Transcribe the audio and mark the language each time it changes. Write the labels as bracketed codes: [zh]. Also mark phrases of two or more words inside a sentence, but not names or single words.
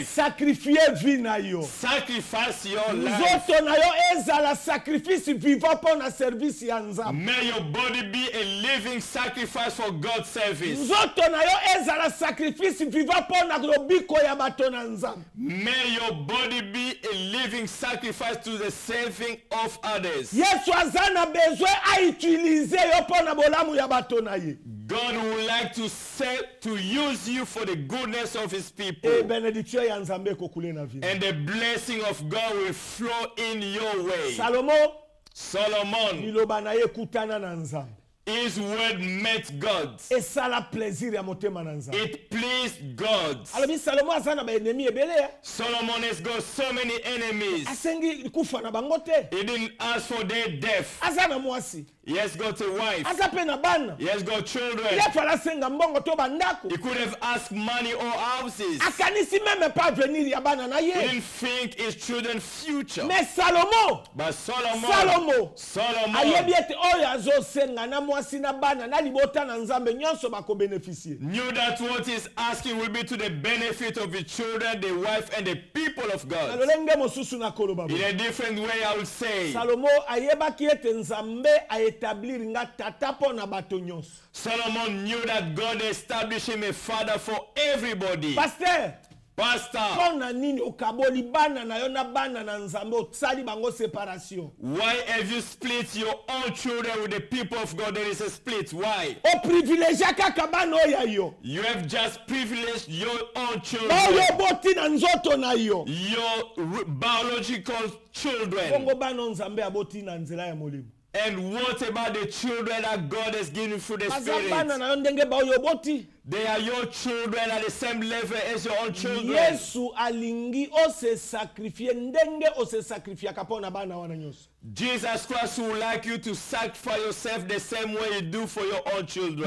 [fr] Sacrifier vi [ln] na yo. [en] Sacrifice your life. [ln] Nzoto na yo ezala [fr] sacrifice vivant [ln] po na service ya nzambe. [en] May your body be a living sacrifice for God's service. [ln] Nzoto na yo ezala [fr] sacrifice vivant [ln] po na lobiko ya bato na nzambe. [en] May your body be a living sacrifice to the saving of others. [ln] Yesu aza na [fr] besoin a utiliser [ln] yo po na bolamu ya bato na ye. [en] God would like to use you for the goodness of his people. [ln] E benediction ya nzambe kokule na vie. [en] And the blessing of God will flow in your way. Solomon, [ln] Liloba na ye kutana na nzambe. [en] his word met God. [ln] Esala plaisir ya motema na nzambe. [en] It pleased God. [ln] Alobi Salomo aza na ba ennemi ebele ya. [en] Solomon has got so many enemies. [ln] Asengi kufa na bango te. [en] He didn't ask for their death. [ln] Aza na mwasi. [en] He has got a wife. [ln] Aza pe na bana. [en] He has got children. [ln] Ile fala senga mbongo to bandako. [en] He could have asked money or houses. [ln] Akanisi [fr] meme pa venir [ln] ya bana na [en] He [ln] ye. [en] didn't think his children's future. [ln] Mais Salomo. [en] But Solomon [ln] Ayebi ete oyo azo senga na mwasi na bana na libota na nzambe nyonso bako beneficier. [en] knew that what he's asking will be to the benefit of the children, the wife, and the people of God. [ln] Alolenge mosusu na koloba. [en] In a different way, I would say, [ln] Salomo ayebaki ete nzambe aétablir nga tata po na bato nyonso. [en] Solomon knew that God established him a father for everybody. [ln] Pasteur, [en] Pastor, [ln] pona nini okaboli bana na yo na bana na nzambe otsali bango séparation? [en] why have you split your own children with the people of God? There is a split. Why? [ln] O privilégia kaka bana oya yo. [en] You have just privileged your own [ln] Oyo [en] children, [ln] boti na nzoto na yo. [en] your biological children. [ln] Bongo bana nzambe aboti na nzela ya molimo. [en] And what about the children that God has given you through the [ln] Aza bana [en] Spirit? [ln] na yo ndenge ba oyo boti. [en] They are your children at the same level as your own children. [ln] Yesu alingi o [fr] se sacrifier [ln] ndenge o [fr] se sacrifier [ln] kapona bana wana nyonso. [en] Jesus Christ would like you to sacrifice yourself the same way you do for your own children.